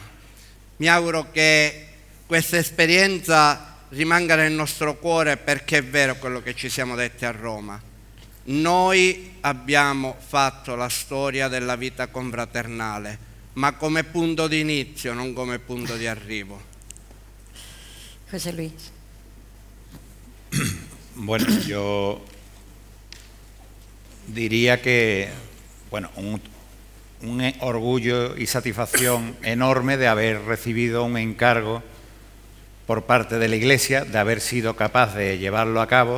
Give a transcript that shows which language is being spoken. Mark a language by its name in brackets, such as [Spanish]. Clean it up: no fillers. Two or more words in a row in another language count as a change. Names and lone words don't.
[Italian] Mi auguro che questa esperienza rimanga nel nostro cuore, perché è vero quello che ci siamo detti a Roma. Noi abbiamo fatto la storia della vita confraternale, ma come punto di inizio, non come punto di arrivo. [Spanish] José Luis. Bueno, yo diría que, bueno, un orgullo y satisfacción enorme de haber recibido un encargo por parte de la Iglesia, de haber sido capaz de llevarlo a cabo.